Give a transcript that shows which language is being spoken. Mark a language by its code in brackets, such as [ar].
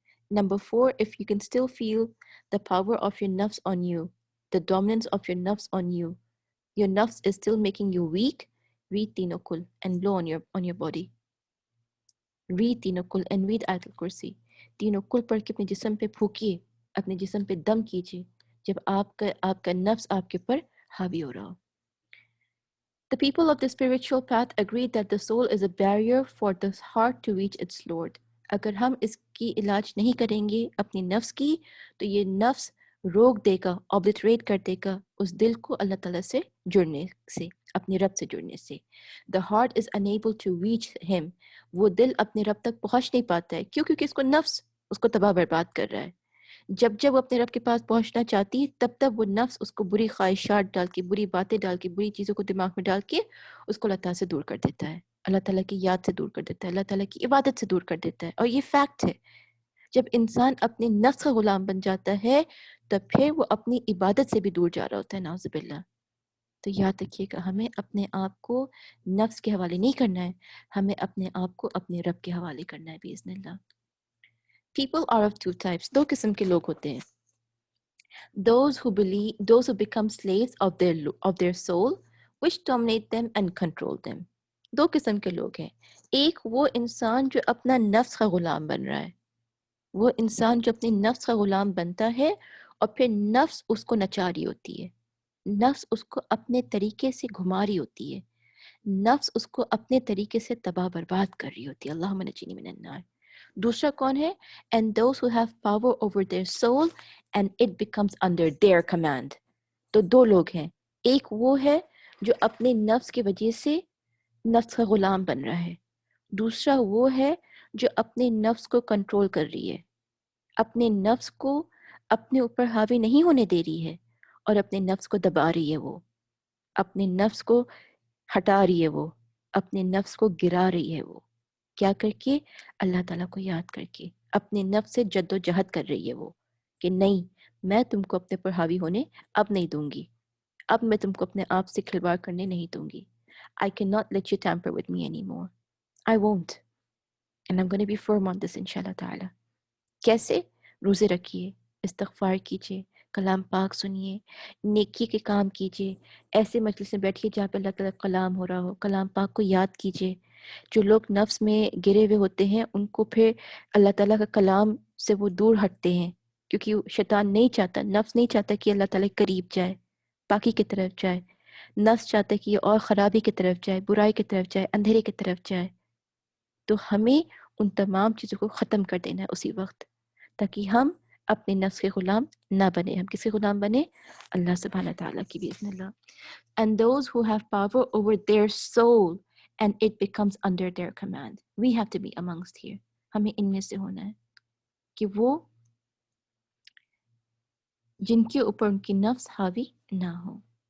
[en] Number 4, if you can still feel the power of your nafs on you, the dominance of your nafs is still making you weak, read Tinokul and blow on your body. Read Tinokul and read Ayatul Kursi. [hi] Tinokul पढ़ के अपने जिस्म पे फूकिए, अपने जिस्म पे दम कीजिए जब आपका नफ्स आपके ऊपर हावी हो रहा हो. [en] The people of the spiritual path agreed that the soul is a barrier for the heart to reach its Lord. [hi] अगर हम इसकी इलाज नहीं करेंगे अपनी नफ्स की, तो ये नफ्स रोक देगा, ऑब्लिटरेट कर देगा उस दिल को अल्लाह ताला से जुड़ने से, अपने रब से जुड़ने से. [en] The heart is unable to reach him. [hi] वो दिल अपने रब तक पहुंच नहीं पाता है. क्यों? क्योंकि इसको नफ्स उसको तबाह बर्बाद कर रहा है. जब जब वो अपने रब के पास पहुंचना चाहती है, तब तब वो नफ्स उसको बुरी ख्वाहिशात डाल के, बुरी बातें डाल के, बुरी चीज़ों को दिमाग में डाल के उसको अल्लाह ताला से दूर कर देता है, अल्लाह ताला की याद से दूर कर देता है, अल्लाह ताला की इबादत से दूर कर देता है. और ये फैक्ट है. जब इंसान अपने नफ्स का गुलाम बन जाता है, तब फिर वो अपनी इबादत से भी दूर जा रहा होता है, नाउज़ुबिल्लाह. तो याद रखिएगा हमें अपने आप को नफ्स के हवाले नहीं करना है, हमें अपने आप को अपने रब के हवाले करना है बिइज़्निल्लाह. [en] People are of two types. [hi] दो किस्म के लोग होते हैं. [en] Those who become slaves of their soul, which dominate them and control them. [hi] दो किस्म के लोग हैं. एक वो इंसान जो अपना नफ्स का गुलाम बन रहा है, वो इंसान जो अपने नफ्स का गुलाम बनता है और फिर नफ्स उसको नचा रही होती है, नफ्स उसको अपने तरीके से घुमा रही होती है, नफ्स उसको अपने तरीके से तबाह बर्बाद कर रही होती है. [ar] अल्लाहुम्मा नज्जिनी मिनन नार. [hi] दूसरा कौन है? [en] And those who have power over their soul and it becomes under their command. [hi] तो दो लोग हैं. एक वो है जो अपने नफ्स की वजह से नफ्स का गुलाम बन रहा है. दूसरा वो है जो अपने नफ्स को कंट्रोल कर रही है, अपने नफ्स को अपने ऊपर हावी नहीं होने दे रही है और अपने नफ्स को दबा रही है. वो अपने नफ्स को हटा रही है, वो अपने नफ्स को गिरा रही है. वो क्या करके? अल्लाह ताला को याद करके अपने नफ्स से जद्दोजहद कर रही है वो, कि नहीं, मैं तुमको अपने पर हावी होने अब नहीं दूंगी, अब मैं तुमको अपने आप से खिलवाड़ करने नहीं दूंगी. [en] I cannot let you tamper with me anymore. I won't. And I'm going to be firm on this inshallah ta'ala. [hi] कैसे? रोज़े रखिए, इस्तिग़फ़ार कीजिए, कलाम पाक सुनिए, नेकी के काम कीजिए, ऐसे मजलिस में बैठिए जहाँ पे अल्लाह ताला का कलाम हो रहा हो, कलाम पाक को याद कीजिए. जो लोग नफ्स में गिरे हुए होते हैं, उनको फिर अल्लाह ताला का कलाम से वो दूर हटते हैं, क्योंकि शैतान नहीं चाहता, नफ्स नहीं चाहता कि अल्लाह ताला के करीब जाए, पाकी की तरफ जाए. नफ्स चाहता है कि ये और ख़राबी की तरफ जाए, बुराई की तरफ जाए, अंधेरे की तरफ जाए. तो हमें उन तमाम चीज़ों को ख़त्म कर देना है उसी वक्त, ताकि हम अपने नफ्स के ग़ुलाम ना बने. हम किसके ग़ुलाम बने? अल्लाह सुब्हानहू व तआला की बिइज़्निल्लाह. [en] And those who have power over their soul and it becomes under their command. We have to be amongst here. [hi] हमें इनमें से होना है कि वो जिनके ऊपर उनकी नफ्स हावी ना हो.